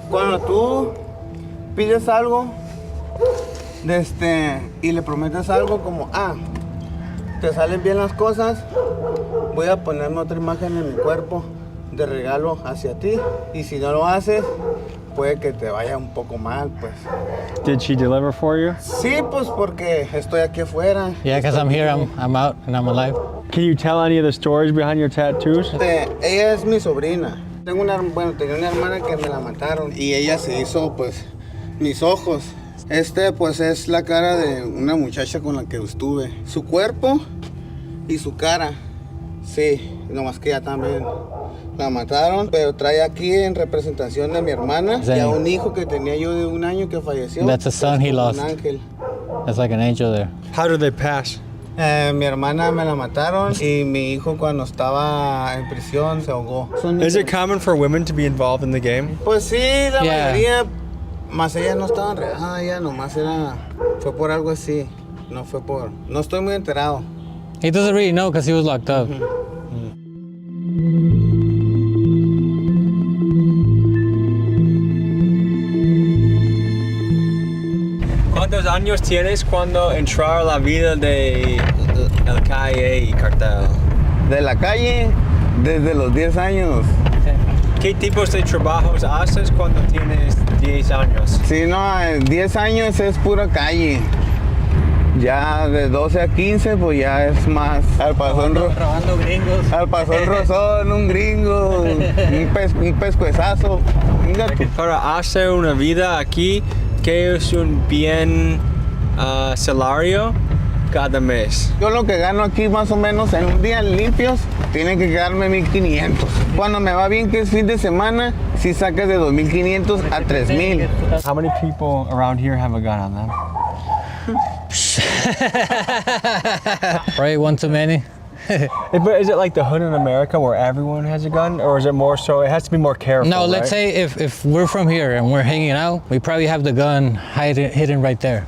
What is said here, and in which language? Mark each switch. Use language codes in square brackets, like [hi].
[es] Cuando tú pides algo y le prometes algo como, te salen bien las cosas, voy a ponerme otra imagen en mi cuerpo de regalo hacia ti, y si no lo haces, puede que te vaya un poco mal, pues. [en] Did she deliver for you? [es] Sí, pues porque estoy aquí afuera. [en] Yeah, because I'm here, I'm out, and I'm alive. Can you tell any of the stories behind your tattoos? [es] Ella es mi sobrina. Tenía una hermana que me la mataron y ella se hizo, pues, mis ojos. Pues, es la cara de una muchacha con la que estuve. Su cuerpo y su cara, sí, nomás que ella también la mataron, pero trae aquí en representación de mi hermana y a un hijo que tenía yo de 1 año que falleció. [en] That's a son he lost. [es] Un ángel. [en] That's like an angel there. How did they pass? [es] Mi hermana me la mataron y mi hijo cuando estaba en prisión se ahogó. [en] Is it common for women to be involved in the game? [es] Pues sí, la mayoría, más ella no estaba enredada, ella nomás fue por algo así, no estoy muy enterado. [en] He doesn't really know because he was locked up. [es] ¿Cuántos años tienes cuando entró a la vida de la calle y cartel? De la calle, desde los 10 años. ¿Qué tipos de trabajos haces cuando tienes 10 años? Sí, no, 10 años es pura calle. Ya de 12 a 15, pues ya es más al pasón gringos. Al pasón rozón, un gringo, un pescuezazo. Para hacer una vida aquí, ¿qué es un bien salario cada mes? Yo lo que gano aquí más o menos en un día limpios, tiene que quedarme 1,500. Cuando me va bien, que es fin de semana, sí sacas de 2,500 a 3,000. [en] How many people around here have a gun on them? Right, one too many. But is it like the hood in America where everyone has a gun, or is it more so? It has to be more careful. No, let's say if we're from here and we're hanging out, we probably have the gun hidden right there.